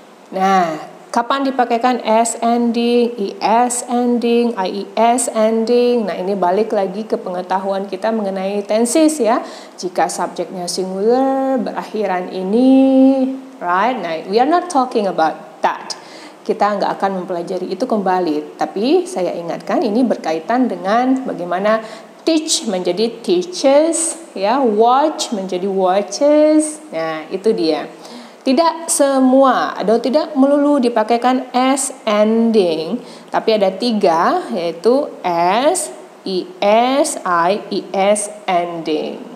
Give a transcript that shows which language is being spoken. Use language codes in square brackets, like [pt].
[id] Nah, kapan dipakaikan s ending, is ending, ies ending? Nah, ini balik lagi ke pengetahuan kita mengenai tenses, ya. Jika subjeknya singular, berakhiran ini, right? [en] Nah, we are not talking about that. [id] Kita nggak akan mempelajari itu kembali. Tapi saya ingatkan ini berkaitan dengan bagaimana teach menjadi teaches, ya, watch menjadi watches. Nah, itu dia. Tidak semua atau tidak melulu dipakaikan s ending, tapi ada 3, yaitu s, is, ies ending.